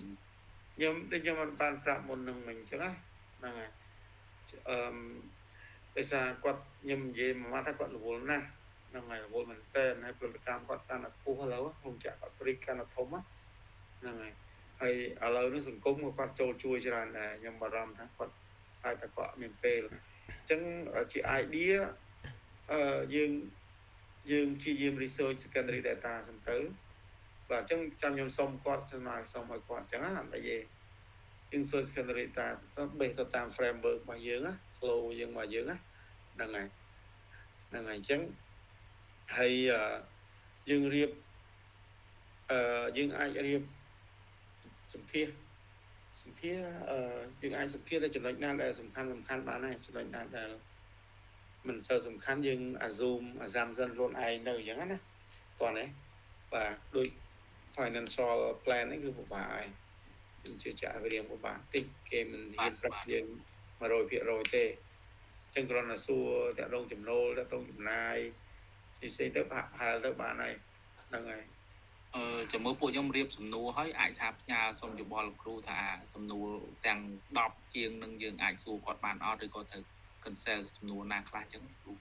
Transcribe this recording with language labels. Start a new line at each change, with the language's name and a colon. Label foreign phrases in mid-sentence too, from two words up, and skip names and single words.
Khmer: ខ្ញុំមិនបានប្រាប់មុននឹងមិញអញ្ចឹងហ្នឹងហើយដោយសារគាត់ខ្ញុំនិយាយមួយម៉ាត់ថាគាត់រវល់ណាស់ហ្នឹងហើយរវល់មែនតើហើយពលកម្មគាត់កាន់តែខ្ពស់ឥឡូវខ្ញុំចាក់គាត់ព្រិចកាន់តែធំហ្នឹងហើយឥឡូវនេះសង្គមគាត់ចូលជួយច្រើនដែរខ្ញុំបារម្ភថាគាត់អាចតែគាត់មានពេលអញ្ចឹងជា idea យើងព្យាយាម
English: research secondary data
Khmer: សិនទៅបាទអញ្ចឹងចាំខ្ញុំសុំគាត់សុំឲ្យគាត់អញ្ចឹងណាអត់អីទេយើង
English: search secondary data
Khmer: បេសទៅតាម framework របស់យើងណា flow យើងរបស់យើងណាហ្នឹងហើយអញ្ចឹងហើយយើងរៀបយើងអាចរៀបសម្ភារ យើងអាចសម្ភារតែចំណុចណាដែលសំខាន់បានដែរចំណុចណាដែលមិនសូវសំខាន់យើង assumption ខ្លួនឯងនៅអញ្ចឹងណាតោះនេះបាទដូច
English: financial plan
Khmer: នេះគឺពិបាកហើយខ្ញុំជឿជាក់វារៀងពិបាកតិចគេមិនហ៊ានប្រាប់យើង 100% ទេអញ្ចឹងគ្រាន់តែសួរតាក់ដងចំណូលតាក់ដងចំណាយផ្សេងទៅផាលទៅបានហើយហ្នឹងហើយ ចាំមើលពួកខ្ញុំរៀបសំណួរហើយអាចថាផ្ញើសុំយោបល់លោកគ្រូថាសំណួរទាំង10ជាងនឹងយើងអាចសួរគាត់បានអត់ឬក៏ទៅ cancel សំណួរណាខ្លះអញ្ចឹងគ្រូ